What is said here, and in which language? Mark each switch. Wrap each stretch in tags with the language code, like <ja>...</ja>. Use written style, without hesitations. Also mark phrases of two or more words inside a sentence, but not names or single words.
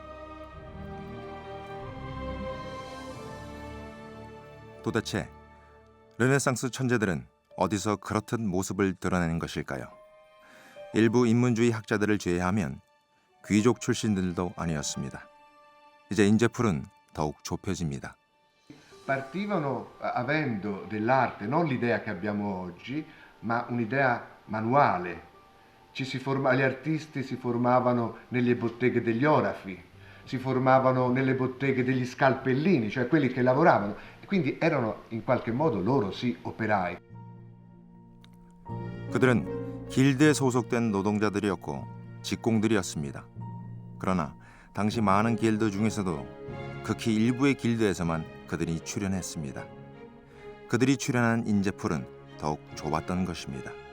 <ko>도대체 르네상스 천재들은 어디서 그렇듯 모습을 드러내는 것일까요? 일부 인문주의 학자들을 제외하면 귀족 출신들도 아니었습니다. 이제 인재풀은 더욱 좁혀집니다.</ko> <it>Partivano avendo dell'arte non l'idea che abbiamo oggi, ma un'idea manuale. Gli artisti si formavano nelle botteghe degli orafi, si formavano nelle botteghe degli scalpellini, cioè quelli che lavoravano, e quindi erano in qualche modo loro sì operai.</it> <ko>그들은 길드에 소속된 노동자들이었고 직공들이었습니다. 그러나 당시 많은 길드 중에서도 극히 일부의 길드에서만 그들이 출연했습니다. 그들이 출연한 인재풀은 더욱 좁았던 것입니다.</ko>